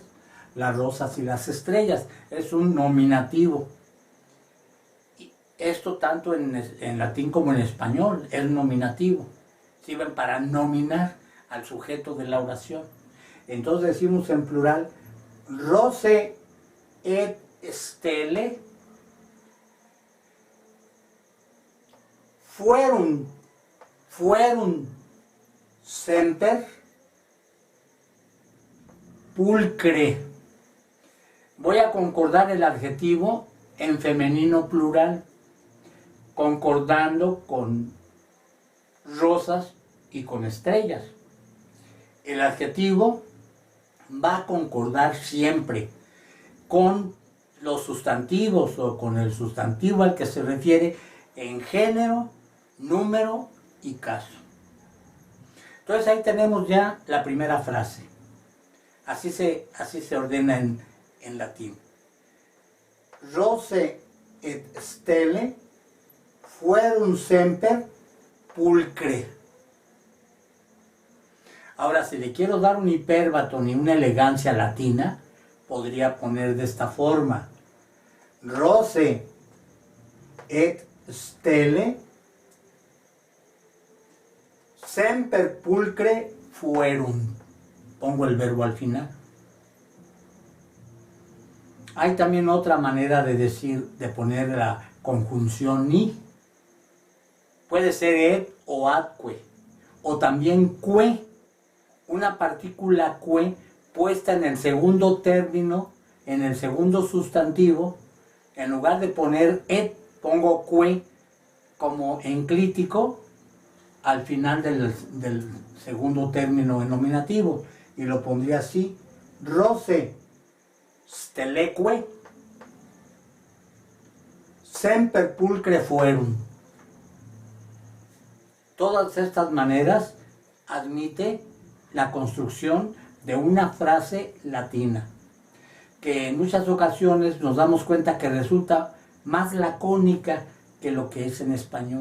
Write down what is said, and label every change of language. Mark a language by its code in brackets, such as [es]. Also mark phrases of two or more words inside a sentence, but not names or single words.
[es] Las rosas y las estrellas, es un nominativo. Y esto tanto en latín como en español es nominativo, sirven para nominar al sujeto de la oración. Entonces decimos en plural: [la] roce et stele fueron semper pulcre. [es] Voy a concordar el adjetivo en femenino plural, concordando con rosas y con estrellas. El adjetivo va a concordar siempre con los sustantivos o con el sustantivo al que se refiere en género, número y caso. Entonces ahí tenemos ya la primera frase. Así se ordena en latín. [la] Rose et stelle fuerum semper pulcre. [es] Ahora, si le quiero dar un hipérbaton y una elegancia latina, podría poner de esta forma. [la] Rose et stelle semper pulcre fuerum. [es] Pongo el verbo al final. Hay también otra manera de decir, de poner la conjunción ni. Puede ser et o atque, o también que, una partícula que puesta en el segundo término, en el segundo sustantivo. En lugar de poner et, pongo que como enclítico al final del segundo término en nominativo, y lo pondría así: [la] Rose stelleque semper pulcre fuerum. [es] Todas estas maneras admite la construcción de una frase latina, que en muchas ocasiones nos damos cuenta que resulta más lacónica que lo que es en español.